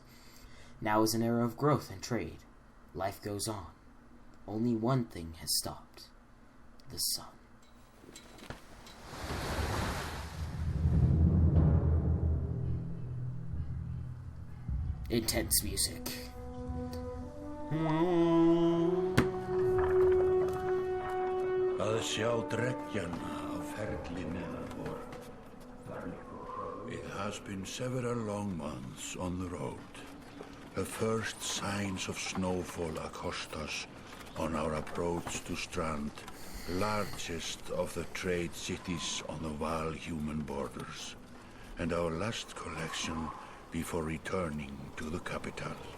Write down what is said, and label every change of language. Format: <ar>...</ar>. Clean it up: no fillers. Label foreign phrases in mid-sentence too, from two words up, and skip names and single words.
<en>Now is an era of growth and trade. Life goes on. Only one thing has stopped. The sun. Intense music.</en> <is>Að sjá dreggjana á ferli neðanvor.</is> <en>It has been several long months on the road. The first signs of snowfall accost us on our approach to Strand, largest of the trade cities on the Val-human borders, and our last collection before returning to the capital.</en>